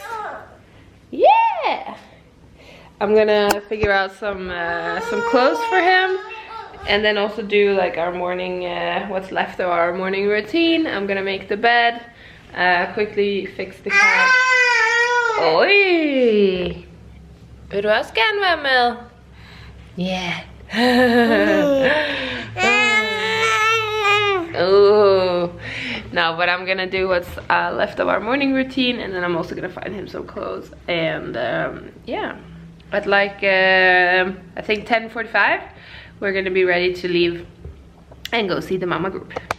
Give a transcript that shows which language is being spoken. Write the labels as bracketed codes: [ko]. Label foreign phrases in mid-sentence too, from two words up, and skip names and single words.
[en] Yeah, I'm gonna figure out some clothes for him, and then also do like our morning what's left of our morning routine. I'm gonna make the bed, quickly fix the cat. [da] Oj! Vil du også gerne være med? [en] Yeah. Oh. No, but I'm gonna do what's left of our morning routine, and then I'm also gonna find him some clothes. And yeah, at like I think 10:45 we're gonna be ready to leave and go see the mama group.